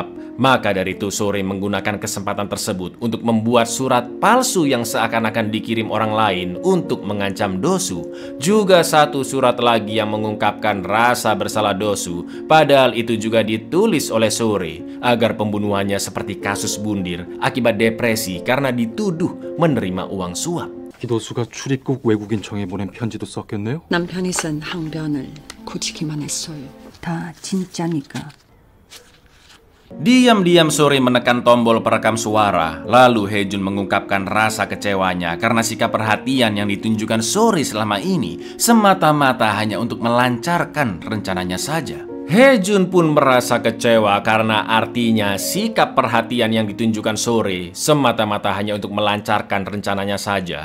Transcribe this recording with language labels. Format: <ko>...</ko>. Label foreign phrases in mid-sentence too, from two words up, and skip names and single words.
<id>Maka dari itu Sore menggunakan kesempatan tersebut untuk membuat surat palsu yang seakan-akan dikirim orang lain untuk mengancam Dosu. Juga satu surat lagi yang mengungkapkan rasa bersalah Dosu, padahal itu juga ditulis oleh Sore agar pembunuhannya seperti kasus Bundir akibat depresi karena dituduh menerima uang suap.</id> <ko>기도수가 출입국 외국인청에 보낸 편지도 썼겠네요? 남편이 쓴 항변을 고치기만 했어요. 다 진짜니까.</ko> <id>Diam-diam Sore menekan tombol perekam suara. Lalu Haejun mengungkapkan rasa kecewanya karena sikap perhatian yang ditunjukkan Sore selama ini semata-mata hanya untuk melancarkan rencananya saja. Haejun pun merasa kecewa karena artinya sikap perhatian yang ditunjukkan Sore semata-mata hanya untuk melancarkan rencananya saja.</id>